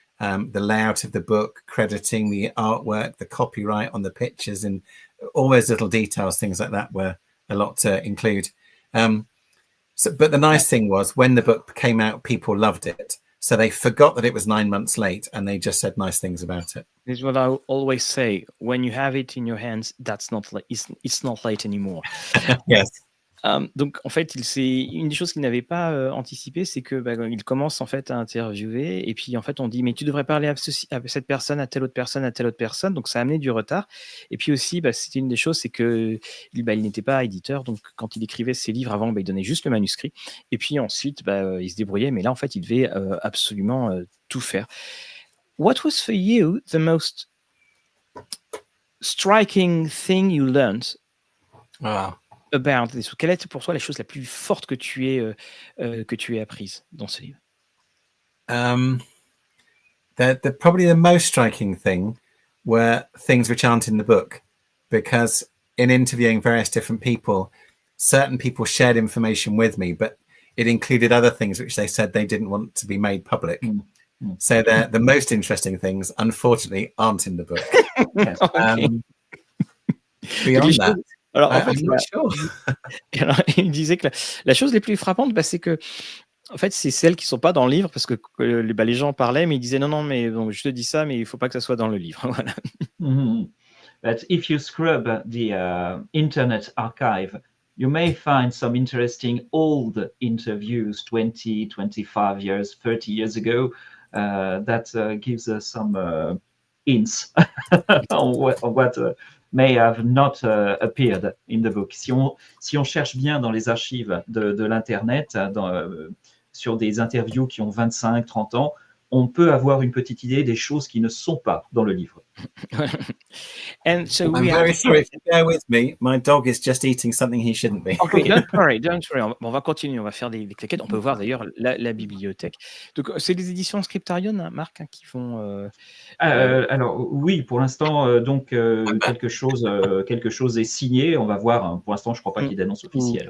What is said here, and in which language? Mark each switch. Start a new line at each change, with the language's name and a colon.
English: The layout of the book, crediting the artwork, the copyright on the pictures, and all those little details, things like that were a lot to include. But the nice thing was when the book came out, people loved it. So they forgot that it was 9 months late and they just said nice things about it. This is what I always say. When you have it in your hands, that's not it's not late anymore. Yes.
French: Donc en fait, une des choses qu'il n'avait pas anticipé, c'est que il commence en fait à interviewer et puis en fait on dit mais tu devrais parler à cette personne, à telle autre personne, à telle autre personne. Donc ça a amené du retard. Et puis aussi, c'était une des choses, c'est que il n'était pas éditeur, donc quand il écrivait ses livres avant, il donnait juste le manuscrit. Et puis ensuite, il se débrouillait, mais là en fait, il devait absolument tout faire.
English: What was for you the most striking thing you learned about this?
French: Quelle est pour toi la chose la plus forte que tu aies apprise dans ce livre?
English: Probably the most striking thing were things which aren't in the book, because in interviewing various different people, certain people shared information with me, but it included other things which they said they didn't want to be made public. So the most interesting things, unfortunately, aren't in the book. Beyond that,
French: alors, en fait,
English: I'm not sure.
French: Alors, il disait que la chose les plus frappantes, c'est que en fait, c'est celles qui sont pas dans le livre, parce que les gens parlaient, mais ils disaient non, mais donc, je te dis ça, mais il faut pas que ça soit dans le livre. Voilà.
English: But if you scrub the Internet archive, you may find some interesting old interviews 20, 25 years, 30 years ago that gives us some hints on what may have not appeared in the book.
French: Si on cherche bien dans les archives de l'Internet, sur des interviews qui ont 25, 30 ans, on peut avoir une petite idée des choses qui ne sont pas dans le livre.
English: And so I'm very sorry, if you bear with me, my dog is just eating something he shouldn't be. Okay, don't worry.
French: On va continuer, on va faire des claquettes. On peut voir d'ailleurs la bibliothèque. Donc, c'est les éditions Scriptarion, hein, Marc, qui font. Alors oui, pour l'instant, donc quelque chose est signé. On va voir. Hein. Pour l'instant, je ne crois pas qu'il y ait d'annonce officielle.